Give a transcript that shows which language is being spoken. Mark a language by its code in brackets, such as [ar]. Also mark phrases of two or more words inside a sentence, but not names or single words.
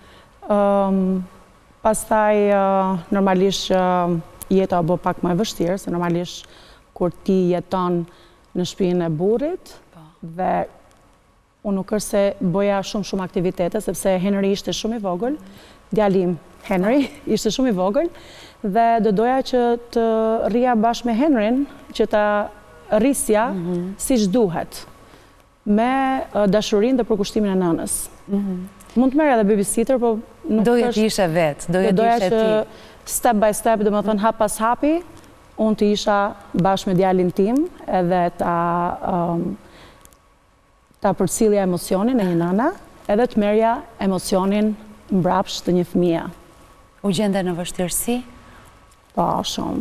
[sq] Pastaj normalisht jeta bë pak më e vështirë, se normalisht kur ti jeton në shtëpinë e burrit, dhe unë nuk është se bëja shumë aktivitete, sepse Henry ishte shumë I vogël, djalim Henry ishte shumë I vogël, dhe do doja që të rria bashkë me Henryn, që ta rrisja siç duhet, me dashurinë dhe përkushtimin e nënës. Mund të merr edhe babysitter, po nuk doja të ishe vetë, doja [en] që step by step, [sq] dhe më thënë hap pas hapi, unë të isha bashkë me djalin tim, edhe ta përcjellja emocionin e një nëna, edhe të merja emocionin mbrapsht të një fëmije. U gjende në vështirësi? Po, shumë.